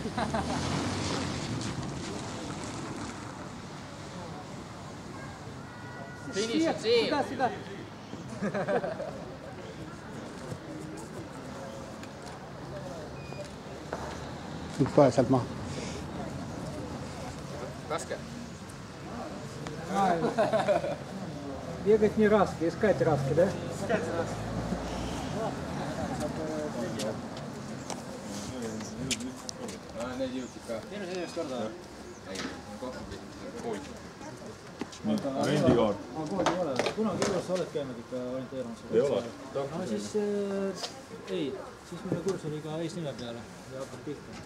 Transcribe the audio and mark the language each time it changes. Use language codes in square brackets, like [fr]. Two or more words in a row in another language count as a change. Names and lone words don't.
[et] Finish on siin. Nüüd kohe sealt maha. Raske. [ru] Бегать не раски, искать раски, да? Искать раски. [et] Need jõudsid ka. Esimest korda. Ei, 2 pool. rendikaart. Koodi ei ole. Kunagi elus sa oled käinud ikka orienteerumas? Ei ole. No siis ei. Siis minu kurs oli ka eesnime peale ja hakkab pihta.